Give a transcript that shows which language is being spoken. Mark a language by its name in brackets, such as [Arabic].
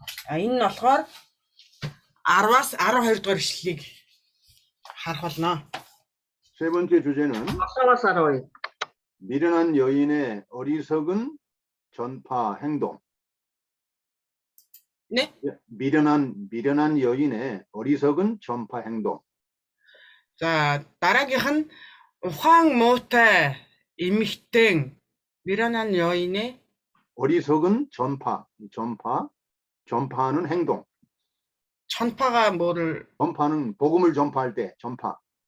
[Mongolian] Энэ нь болохоор 10-аас 12 дугаар ишлэлийг харах болно. [Korean] 세 번째 주제는 미련한 여인의 어리석은 전파 행동. 네? 미련한 여인의 어리석은 전파 행동. [Mongolian] 자, дараагийнх нь ухаан муутай эмэгтэйн [Korean] 미련한 여인의 어리석은 전파하는 행동. 전파가 뭐를? 전파는 복음을 전파할 때 전파.